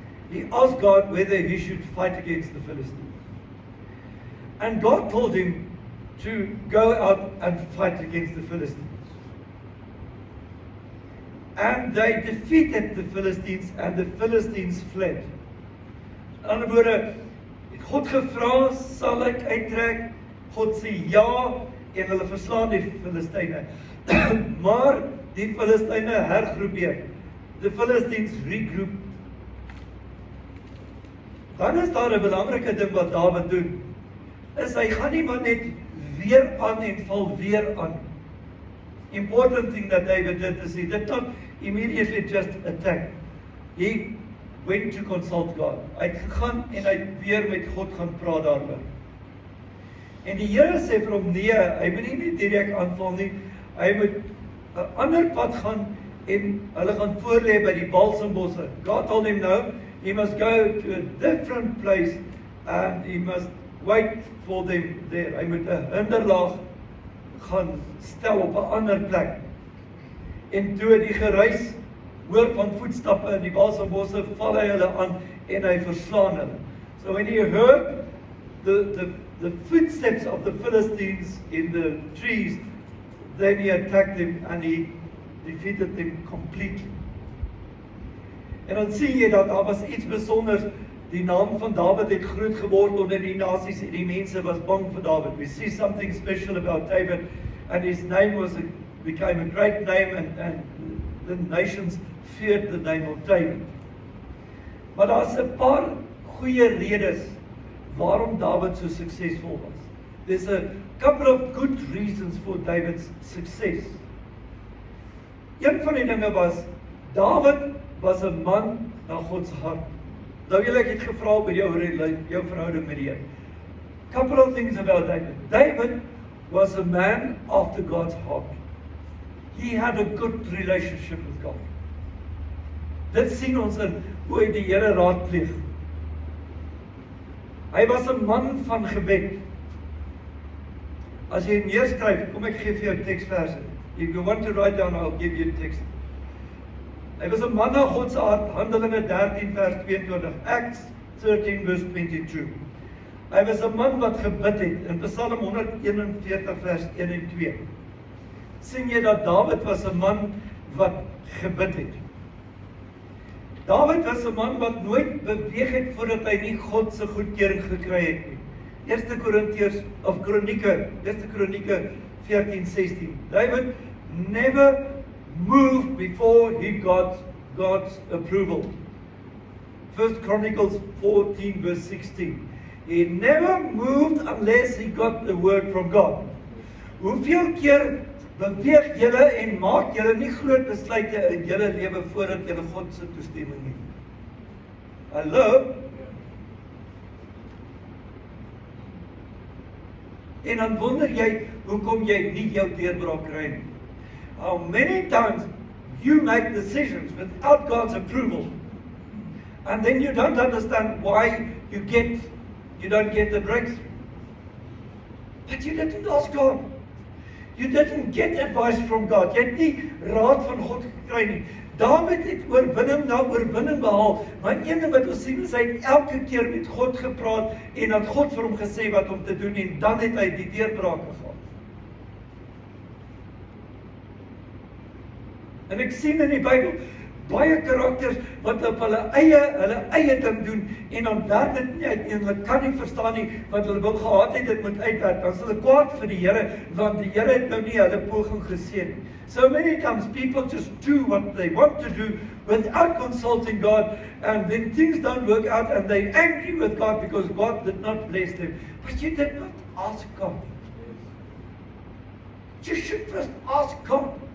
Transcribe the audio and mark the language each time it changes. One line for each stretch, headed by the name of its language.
English: He asked God whether he should fight against the Philistines. And God told him to go out and fight against the Philistines. And they defeated the Philistines and the Philistines fled.
Afrikaans: In ander woorde, het God gevra, sal ek uittrek? God sê ja, en hulle verslaan die Filistyne. Maar die Filistyne hergroepeer.
English: The Philistines regroup.
Afrikaans: Dan is daar 'n belangrike ding wat Dawid doen. Is hy gaan nie maar net weer aan en val weer aan.
English: Important thing that David did is he did not immediately just attack. He went to consult God.
Afrikaans: Hy het gegaan en hy het weer met God gaan praat daaroor. En die Here sê vir hom, nee, hy moet nie direk aanval nie. Hy moet 'n ander pad gaan en hulle gaan voorlê by die balsembosse.
English: God told him no, he must go to a different place and he must wait for them there.
Afrikaans: Hy moet 'n hinderlaag gaan stel op 'n ander plek. En toe die geruis hoor van voetstappe in die balsembosse, val hy hulle aan en hy verslaan hulle.
English: So when he heard the the footsteps of the Philistines in the trees, then he attacked them and he defeated them completely.
Afrikaans: En dan sien jy dat daar was iets besonders. Die naam van David het groot geword onder die nasies en die mense was bang vir David.
English: We see something special about David, and his name became a great name, and the nations feared the name of David.
Afrikaans: Maar daar's 'n paar goeie redes waarom David so suksesvol was.
English: There's a couple of good reasons for David's success.
Afrikaans: Een van die dinge was, David was 'n man na God se hart. Nou julle ek het gevra oor jou verhouding met die Here.
English: Couple of things about David. David was a man after God's heart. He had a good relationship with God.
Afrikaans: Dit sien ons in hoe hy die Here raadpleeg. Hy was 'n man van gebed. As jy neerskryf, kom ek gee vir jou teksverse.
English: If you want to write down, I'll give you text.
Afrikaans: Hy was 'n man na God se hart, Handelinge 13 vers 22,
English: Acts 13 verse 22.
Afrikaans: Hy was 'n man wat gebid het, in Psalm 141 vers 1 en 2. Sien jy dat David was 'n man wat gebid het. David was 'n man wat nooit beweeg het voordat hy nie God se goedkeuring gekry het nie. 1 Kronieke 14:16.
English: David never moved before he got God's approval. 1 Chronicles 14 verse 16. He never moved unless he got the word from God.
Afrikaans: Hoeveel keer beweeg julle en maak julle nie groot besluite in julle lewe voordat julle God se toestemming het? Hallo? En dan wonder jy, hoekom jy nie jou deurbraak kry nie.
English: How many times you make decisions without God's approval, and then you don't understand why you don't get the breakthrough. But you didn't ask God. You didn't get advice from God.
Afrikaans: Jy het nie raad van God gekry nie. David het oorwinning na oorwinning behaal, maar een ding wat ons sien is hy het elke keer met God gepraat en dat God vir hom gesê wat om te doen en dan het hy die deurbraak gehad. En ek sien in die Bybel baie karakters wat op hulle eie ding doen en dan werk dit nie uit en hulle kan nie verstaan nie wat hulle wil gehad het dit moet uitwerk. Dan is hulle kwaad vir die Here want die Here het nou nie hulle poging geseën nie.
English: So many times people just do what they want to do without consulting God, and then things don't work out and they're angry with God because God did not bless them. But you did not ask God. You should first ask God.